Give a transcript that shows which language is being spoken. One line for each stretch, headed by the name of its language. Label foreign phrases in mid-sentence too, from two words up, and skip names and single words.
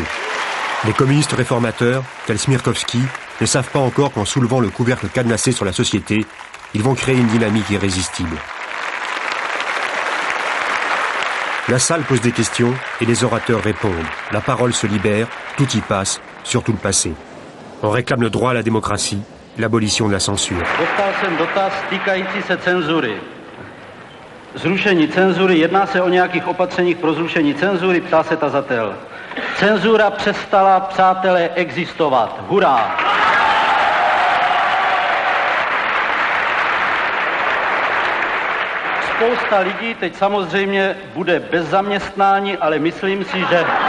French: Les communistes réformateurs, tels Smirkovski, ne savent pas encore qu'en soulevant le couvercle cadenassé sur la société, ils vont créer une dynamique irrésistible. La salle pose des questions et les orateurs répondent. La parole se libère, tout y passe, surtout le passé. On réclame le droit à la démocratie, l'abolition de la censure.
Czech: Dostal jsem dotaz týkající se cenzury. Zrušení cenzury, jedná se o nějakých opatřeních pro zrušení cenzury, ptá se tazatel. Cenzura přestala, přátelé, existovat. Hurá! Spousta lidí teď samozřejmě bude bez zaměstnání, ale myslím si, že...